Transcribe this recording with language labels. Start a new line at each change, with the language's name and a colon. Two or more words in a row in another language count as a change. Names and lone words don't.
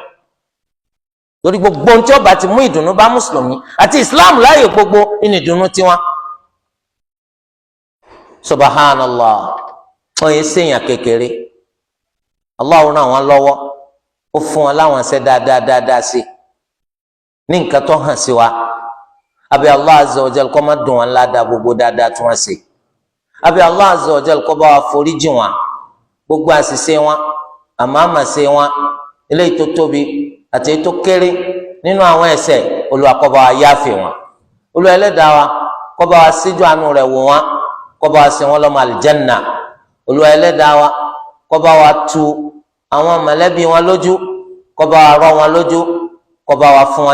Yoruba: Torí gbogbo ohun tí ó bá ti mú ìdùnnú bá mùsùlùmí àti Islam láàyè gbogbo ní ìdùnnú tiwọn. subhanallah wọn yìí ṣèyàn kékeré Allah ràn wọn lọ́wọ́ ó fún wọn láwọn ṣe dáadáa sí ní nǹkan tó hàn sí wa àbí Allah
Arabic: عز وجل
Yoruba: kó má dùn wọn ládàá gbogbo dáadáa tí wọn ṣe àbí Allah
Arabic: عز وجل
Yoruba: kó bá wa foríjì wọn gbogbo àṣìṣe wọn àmàmàṣe wọn eléyìí tó tóbi àti èyí tó kéré nínú àwọn ẹ̀ṣẹ̀ Olúwa kó bá wa yáfẹ́ wọn Olúwa Ẹlẹ́dàá wa kó bá wa síjú àánú rẹ̀ wò wọn kó bá wa ṣe wọn lọ́mọ àlìjánná Olúwa Ẹlẹ́dàá wa kó bá wa tu àwọn mọ̀lẹ́bí wọn lójú kó bá wa rọ̀ wọn lójú kó bá wa fún